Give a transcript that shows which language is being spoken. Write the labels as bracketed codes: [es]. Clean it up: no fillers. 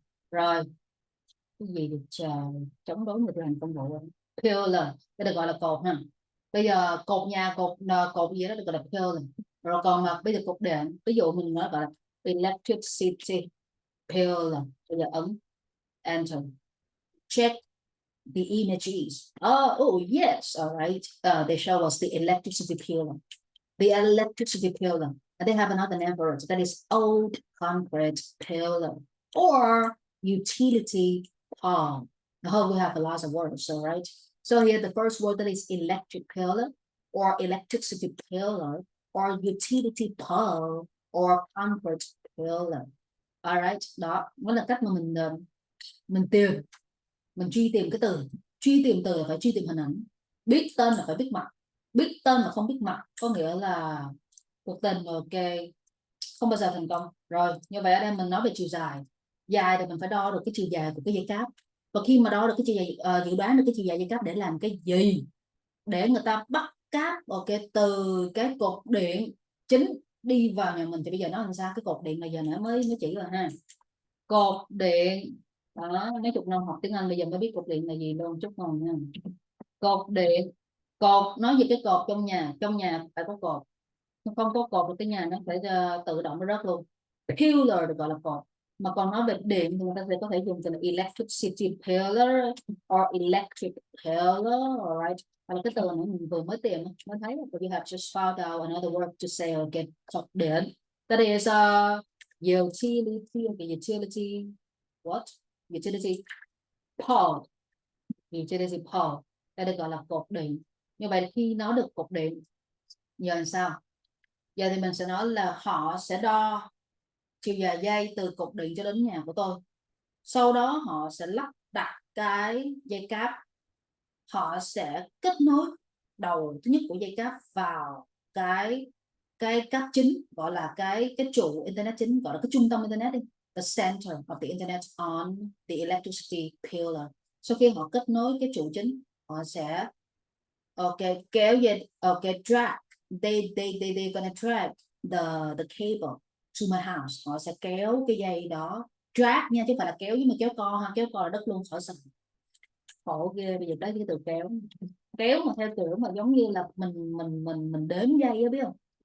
[vi] Rồi cái gì được chờ chống đối người thi hành công vụ? Pillar, cái được gọi là cột ha. Bây giờ cột nhà, cột gì đó được gọi là pillar. Rồi còn mà bây giờ cột điện, ví dụ mình nói gọi là electricity pillar. Bây giờ ấn enter, [en] check the images. Oh yes, all right. They show us the electricity pillar. The electricity pillar. And they have another name for it. That is old concrete pillar or utility pole. Oh, we have a lot of words, all right. So here the first word that is electric pillar or electricity pillar or utility pole or concrete pillar. All right. [vi] Đó, đó là cách mà mình tìm, mình truy tìm cái từ. Truy tìm từ là phải truy tìm hình ảnh, biết tên là phải biết mặt, biết tên mà không biết mặt có nghĩa là cuộc tình, ok, không bao giờ thành công. Rồi như vậy ở đây mình nói về chiều dài. Dài thì mình phải đo được cái chiều dài của cái dây cáp, và khi mà đo được cái chiều dài, dự đoán được cái chiều dài dây cáp để làm cái gì, để người ta bắt cáp, ok, từ cái cột điện chính đi vào nhà mình. Thì bây giờ nói làm sao, cái cột điện này giờ mới chỉ rồi ha, cột điện đó. Mấy chục năm học tiếng Anh bây giờ mới biết cột điện là gì luôn, chúc mừng nha. Cột điện, cột nói về cái cột trong nhà phải có cột, không có cột thì cái nhà nó phải tự động nó rớt luôn. Pillar được gọi là cột. Mà còn nói về điện thì người ta sẽ có thể dùng từ [en] electricity pillar or electric pillar, alright. [vi] Hoặc là cái từ này mình vừa mới tìm mới thấy, [en] but you have just found out another word to say again, [vi] cột điện. [en] That is utility, okay, utility what? Utility pole. Utility pole. [vi] Đây được gọi là cột điện. Như vậy khi nói được cột điện, giờ làm sao? Giờ thì mình sẽ nói là họ sẽ đo chiều dài dây từ cột điện cho đến nhà của tôi. Sau đó họ sẽ lắp đặt cái dây cáp. Họ sẽ kết nối đầu thứ nhất của dây cáp vào cái cáp chính, gọi là cái trụ internet chính, gọi là cái trung tâm internet đi. [en] The center of the internet on the electricity pillar. [vi] Sau khi họ kết nối cái trụ chính, họ sẽ kéo dây, drag. [en] They gonna drag the cable to my house. [vi] Họ sẽ kéo cái dây đó, drag nha, chứ không phải là kéo, nhưng mà kéo co ha, kéo co là đất luôn, khỏi sạch. Khổ ghê, bây giờ lấy cái từ kéo. Kéo mà theo kiểu mà giống như là mình đếm dây á, biết không?